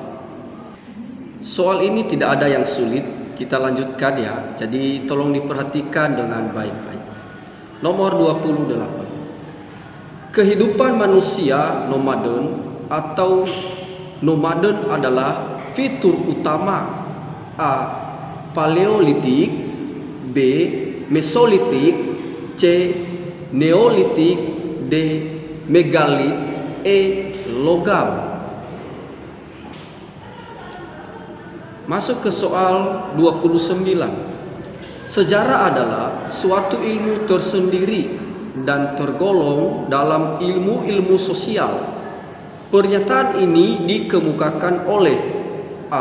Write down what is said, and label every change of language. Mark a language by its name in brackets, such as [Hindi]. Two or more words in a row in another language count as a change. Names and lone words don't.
[Indonesian] Soal ini tidak ada yang sulit, kita lanjutkan ya. Jadi tolong diperhatikan dengan baik-baik. Nomor 28. Kehidupan manusia nomaden atau nomaden adalah fitur utama A. Paleolitik, B. Mesolitik, C. Neolitik, D. Megalit, E. Logam. Masuk ke soal 29. Sejarah adalah suatu ilmu tersendiri dan tergolong dalam ilmu-ilmu sosial. Pernyataan ini dikemukakan oleh A.